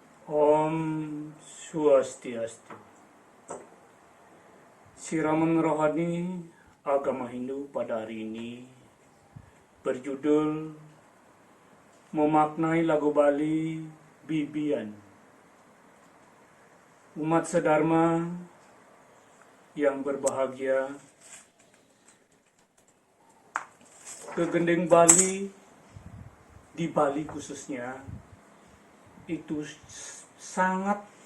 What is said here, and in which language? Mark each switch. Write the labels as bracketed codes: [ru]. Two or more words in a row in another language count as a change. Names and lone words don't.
[id] Om Swastiastu. Siraman rohani agama Hindu pada hari ini berjudul memaknai lagu Bali Bibian. Umat sedharma yang berbahagia, ke Gendeng Bali, di Bali khususnya, itu sangat